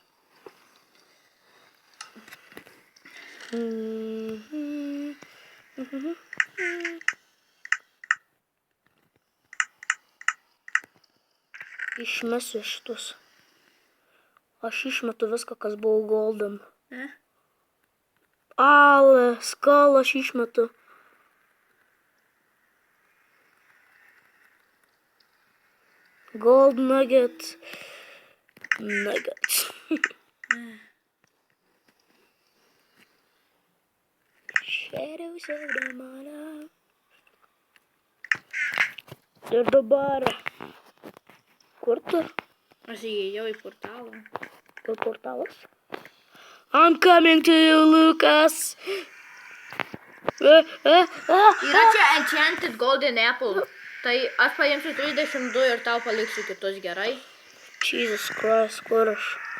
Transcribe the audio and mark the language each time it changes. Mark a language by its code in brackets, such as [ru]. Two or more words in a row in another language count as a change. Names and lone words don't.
[lt] Išmesiu šitus. Aš išmetu viską, kas buvo golden. Ale, skalą aš išmetu. [en] Gold nugget. Nuggets. Shadows of the morning. [lt] Ir dabar. Kur tu? Aš įėjau į portalą. Kur portalas? [en] I'm coming to you, Lucas. [lt] Yra čia [en] enchanted golden apple. [lt] Tai aš paimsiu 32 ir tau paliksiu kitus, gerai? [en] Jesus Christ, [lt] kur aš?